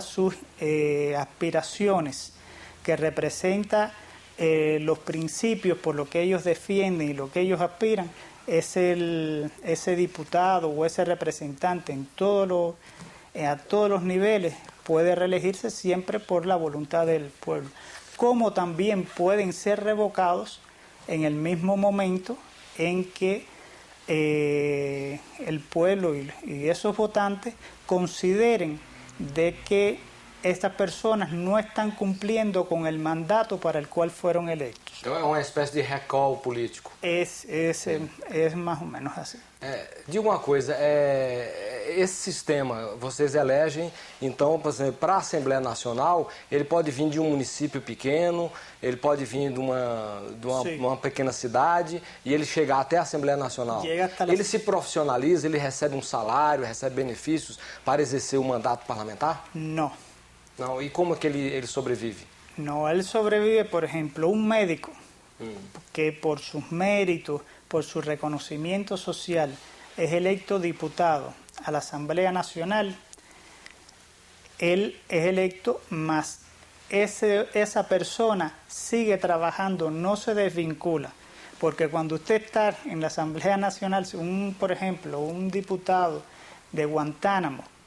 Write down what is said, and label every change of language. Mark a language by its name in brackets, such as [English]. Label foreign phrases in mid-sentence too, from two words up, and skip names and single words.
[Spanish] sus aspiraciones, que representa los principios por lo que ellos defienden y lo que ellos aspiran, ese diputado o ese representante a todos los niveles puede reelegirse siempre por la voluntad del pueblo, como también pueden ser revocados en el mismo momento en que el pueblo y esos votantes consideren de que estas personas no están cumpliendo con el mandato para el cual fueron electos. [Portuguese] Então é uma espécie de recall político. [Spanish] Es más o menos así. [Portuguese] Diga uma coisa, esse sistema, vocês elegem, então, por exemplo, para a Assembleia Nacional, ele pode vir de um município pequeno, ele pode vir de uma pequena cidade e ele chegar até a Assembleia Nacional. Ele se profissionaliza, ele recebe um salário, recebe benefícios para exercer o mandato parlamentar? [Spanish] No. [Portuguese] Não, e como é que ele sobrevive? [Spanish] No, él sobrevive, por ejemplo, un médico que por sus méritos, por su reconocimiento social, es electo diputado a la Asamblea Nacional. Él es electo, más esa persona sigue trabajando, no se desvincula, porque cuando usted está en la Asamblea Nacional, por ejemplo, un diputado de Guantánamo,